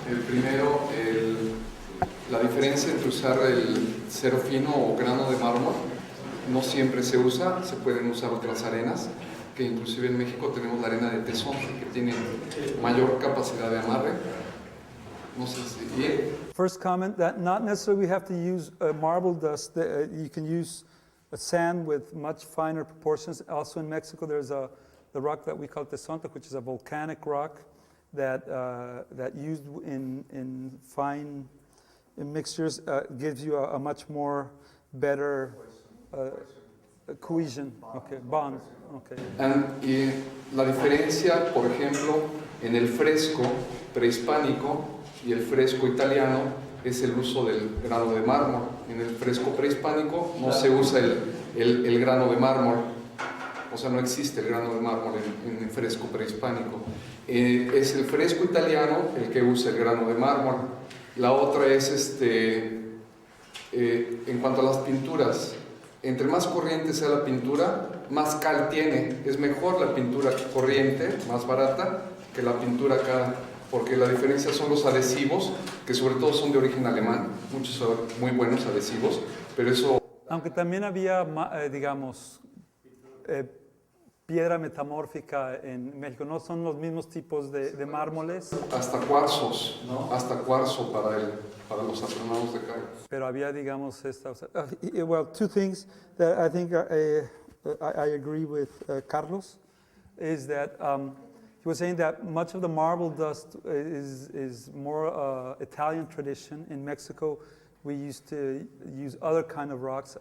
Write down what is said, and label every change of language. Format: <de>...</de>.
<es>El primero, la diferencia entre usar el cero fino o grano de mármol. No siempre se usa, se pueden usar otras arenas, que inclusive en México tenemos la arena de tesón, que tiene mayor capacidad de amarre. No sé si bien.</es> <en>First comment, that not necessarily we have to use marble dust. You can use a sand with much finer proportions. Also in Mexico, there's the rock that we call Tezontle, which is a volcanic rock that used in fine mixtures gives you a much more better cohesion, okay, bond. Okay.</en> <es>Y la diferencia, por ejemplo, en el fresco prehispánico y el fresco italiano es el uso del grano de mármol. En el fresco prehispánico no se usa el grano de mármol, o sea, no existe el grano de mármol en el fresco prehispánico. Es el fresco italiano el que usa el grano de mármol. La otra es, en cuanto a las pinturas, entre más corriente sea la pintura, más cal tiene. Es mejor la pintura corriente, más barata, que la pintura acá, porque la diferencia son los adhesivos, que sobre todo son de origen alemán, muchos son muy buenos adhesivos, pero eso... Aunque también había, digamos, piedra metamórfica en México. No son los mismos tipos de mármoles, Hasta cuarzos, ¿no? Hasta cuarzo para los artesanos de cal. pero había, digamos, esta... o sea,</es> <en>well, two things that I think I agree with Carlos is that he was saying that much of the marble dust is more Italian tradition. In Mexico, we used to use other kind of rocks.</en>